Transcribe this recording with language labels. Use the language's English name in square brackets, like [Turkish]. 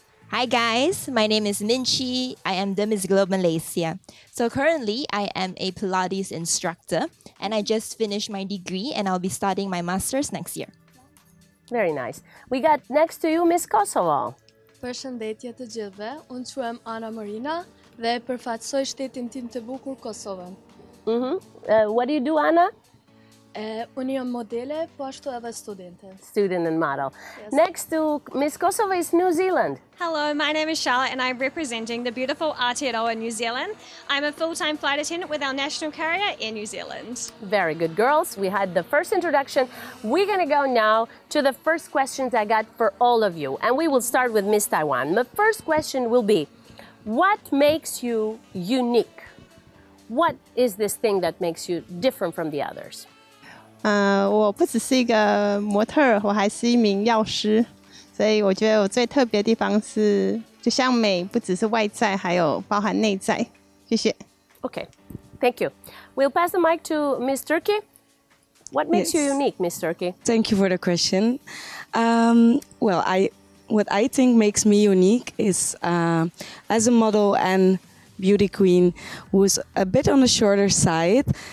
[English] Hi guys, my name is Minchi. I am the Miss Globe Malaysia. So currently I am a Pilates instructor and I just finished my degree and I'll be starting my master's next year. Very nice. We got next to you Miss Kosovo. [Albanian] Përshëndetje të gjithëve, unë quhem Ana Marina dhe përfaqësoj shtetin tim të bukur Kosovën. [English] What do you do, Anna? [Albanian] Unë jam modele, po ashtu edhe studente. [English] Student and model. Yes. Next to Miss Kosovo is New Zealand. Hello, my name is Charlotte and I'm representing the beautiful Aotearoa, New Zealand. I'm a full-time flight attendant with our national carrier in New Zealand. Very good, girls. We had the first introduction. We're going to go now to the first questions I got for all of you. And we will start with Miss Taiwan. The first question will be, what makes you unique? What is this thing that makes you different from the others? [Chinese] 我不只是一个模特儿，我还是一名药师，所以我觉得我最特别的地方是，就像美不只是外在，还有包含内在。谢谢。 [English] Okay, thank you. We'll pass the mic to Miss Turkey. What makes you unique, Miss Turkey? Thank you for the question. What I think makes me unique is as a model and beauty queen who's a bit on the shorter side.